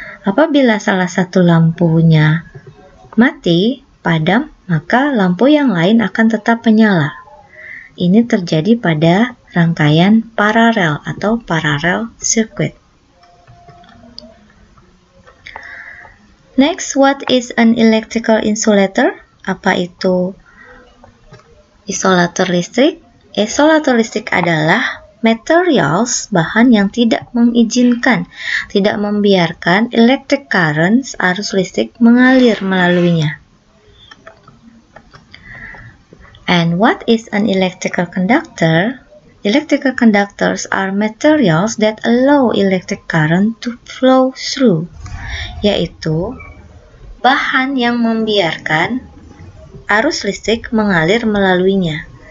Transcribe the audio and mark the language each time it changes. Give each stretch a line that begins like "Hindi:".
Indonesian: Apabila salah satu lampunya mati, padam, maka lampu yang lain akan tetap menyala. Ini terjadi pada rangkaian paralel atau parallel circuit.
English: Next, what is an electrical insulator?
Indonesian: Apa itu isolator listrik? Isolator listrik adalah materials, bahan yang tidak mengizinkan, tidak membiarkan electric currents, arus listrik mengalir melaluinya.
English: And what is an electrical conductor? Electrical conductors are materials that allow electric current to flow through,
Indonesian: yaitu bahan yang membiarkan arus listrik mengalir melaluinya.